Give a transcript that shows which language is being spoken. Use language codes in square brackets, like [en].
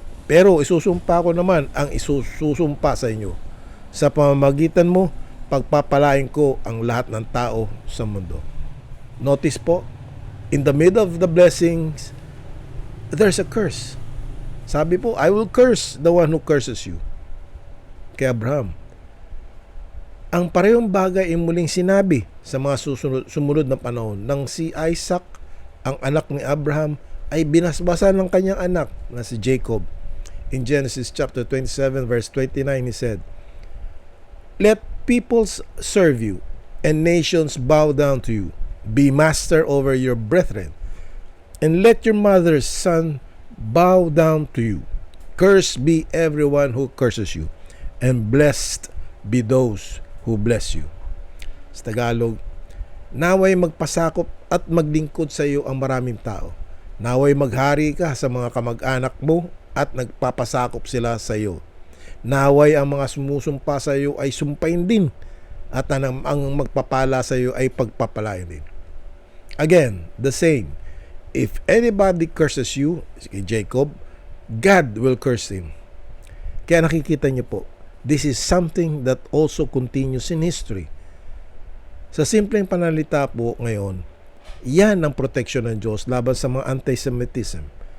[tl] Pero isusumpa ko naman ang isusumpa sa inyo. Sa pamamagitan mo, pagpapalain ko ang lahat ng tao sa mundo. [en] Notice po, in the middle of the blessings, there's a curse. [tl] Sabi po, [en] I will curse the one who curses you. [tl] Kay Abraham. Ang parehong bagay ay muling sinabi sa mga sumunod na panahon nang si Isaac, ang anak ni Abraham, ay binasbasan ng kanyang anak na si Jacob. [en] In Genesis chapter 27 verse 29, he said, Let peoples serve you, and nations bow down to you. Be master over your brethren, and let your mother's son bow down to you. Cursed be everyone who curses you, and blessed be those who bless you. [tl] Sa Tagalog, naway magpasakop at maglingkod sa iyo ang maraming tao. Naway maghari ka sa mga kamag-anak mo at nagpapasakop sila sa iyo. Naway ang mga sumusumpa sa iyo ay sumpain din, at ang magpapala sa iyo ay pagpapalain din. [en] Again, the same. If anybody curses you, Jacob, God will curse him. [tl] Kaya nakikita niyo po, [en] this is something that also continues in history. [tl] Sa simpleng panalita po ngayon, yan ang protection ng Diyos laban sa mga anti-Semitism.